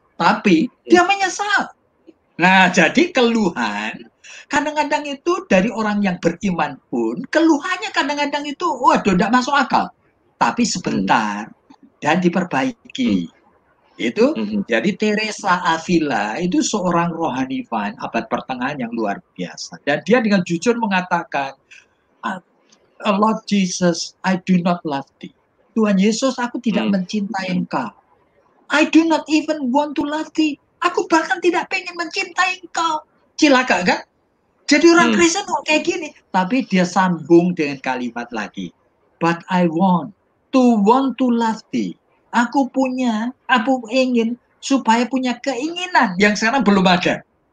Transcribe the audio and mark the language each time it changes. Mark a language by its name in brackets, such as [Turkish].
[Indonesian] Tapi dia menyesal. Nah, jadi keluhan kadang-kadang itu dari orang yang beriman pun, keluhannya kadang-kadang itu, waduh, tidak masuk akal. Tapi sebentar dan diperbaiki. Itu Mhm. jadi Teresa Avila itu seorang rohaniwan abad pertengahan yang luar biasa. Dan dia dengan jujur mengatakan, [English] Lord Jesus, I do not love thee. [Indonesian] Tuhan Yesus, aku tidak mencintai engkau. [English] I do not even want to love thee. [Indonesian] Aku bahkan tidak pengen mencintai engkau. Cilaka kan? Jadi orang Kristen kok kayak gini. Tapi dia sambung dengan kalimat lagi. [English] But I want to love thee. [Indonesian] Aku ingin supaya punya keinginan yang sekarang belum ada.